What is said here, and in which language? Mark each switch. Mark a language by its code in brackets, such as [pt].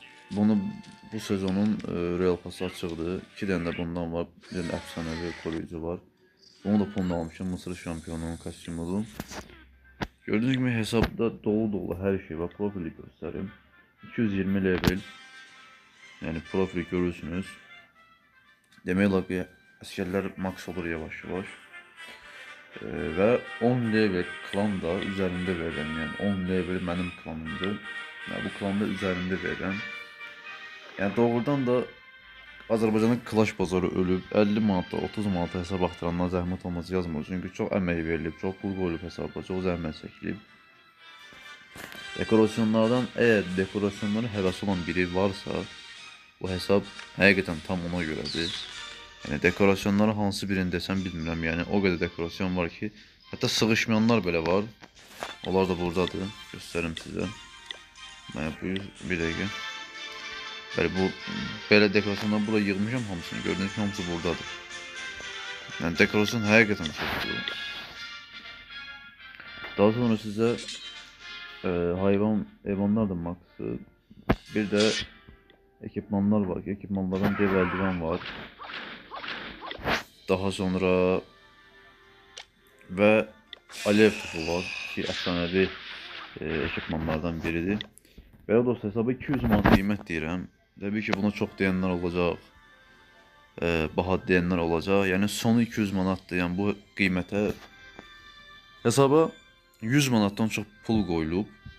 [tr] Bunu bu sezonun Royal Pass'ı açıqdır. 2 tane de bundan var. Bir tane efsanevi koruyucu var. Bunu da bundan almışam. Mısır şampiyonunun kostümüdür. Gördüğünüz gibi hesapta dolu her şey var. Profili göstereyim. 220 level. Yani profili görürsünüz. [az] Demək olar ki, əsgərlər max olur yavaş-yavaş. Və 10 level klan da üzərində verirəm. Yəni 10 level mənim klanımdır. Yəni bu klanda üzərində verirəm. Yəni doğrudan da Azərbaycanın Clash bazarı ölüb. 50 manata, 30 manata hesab axtaranlar zəhmət olmaz yazmır. Çünki çox əmək verilib, çox pul qoyulub hesaba, çox zəhmət çəkilib. [tr] Dekorasyonlardan, eğer dekorasyonlara [az] həvəsi olan biri varsa, bu hesab həqiqətən tam ona görədir. Yəni dekorasyonları hansı birini desəm bilmirəm. Yəni o qədər dekorasyon var ki, hətta sığışmayanlar belə var. Onlar da buradadır. Göstərim sizə. Yəni bir dəqiqə. Bəli, bu belə dekorasyonları bura yığmışam hamısını. Gördüyünüz kimi hamısı buradadır. Yəni dekorasyon həqiqətən çoxdur. Daha sonra sizə hayvanlar da max'ı. [tr] Bir de ekipmanlar var ki, ekipmanlardan dev eldiven var. Daha sonra ve alev topu var ki, efsanevi ekipmanlardan biridir. [az] Belə dost, hesaba 200 manat qiymət deyirəm. Təbii ki, buna çox deyənlər olacaq, baha deyənlər olacaq. Yəni sonu 200 manatdır. Yəni bu qiymətə hesaba 100 manatdan çox pul qoyulub.